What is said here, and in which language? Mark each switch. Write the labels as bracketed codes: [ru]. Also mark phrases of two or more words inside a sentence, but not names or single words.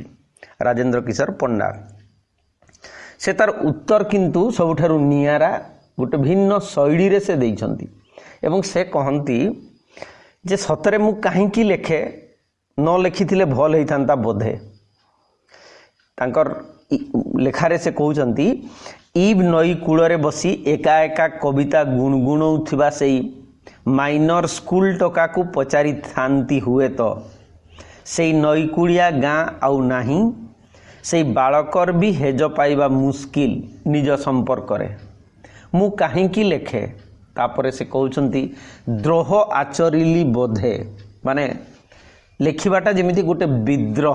[or] ରାଜେନ୍ଦ୍ର କିଶୋର ପଣ୍ଡା ସେ ତାର ଉତ୍ତର କିନ୍ତୁ ସବୁଠାରୁ ନିଆରା ଗୋଟେ ଭିନ୍ନ ଶୈଳୀରେ ସେ ଦେଇଛନ୍ତି ଏବଂ ସେ କହନ୍ତି ଯେ ସତରେ ମୁଁ କାହିଁକି ଲେଖେ ନ ଲେଖିଥିଲେ ଭଲ ହୋଇଥାନ୍ତା ବୋଧେ। ତାଙ୍କର ଲେଖାରେ ସେ କହୁଛନ୍ତି ଇବ ନଈ କୂଳରେ ବସି ଏକା ଏକା କବିତା ଗୁଣୁଗୁଣଉଥିବା ସେଇ ମାଇନର ସ୍କୁଲ ଟୋକାକୁ ପଚାରିଥାନ୍ତି ହୁଏ ତ ସେଇ ନଈକୁଡ଼ିଆ ଗାଁ ଆଉ ନାହିଁ, ସେଇ ବାଳକର ଭି ହେଜ ପାଇବା ମୁସ୍କିଲ ନିଜ ସମ୍ପର୍କରେ। ମୁଁ କାହିଁକି ଲେଖେ ତାପରେ ସେ କହୁଛନ୍ତି ଦ୍ରୋହ ଆଚରିଲି ବୋଧେ, ମାନେ ଲେଖିବାଟା ଯେମିତି ଗୋଟେ ବିଦ୍ରୋହ।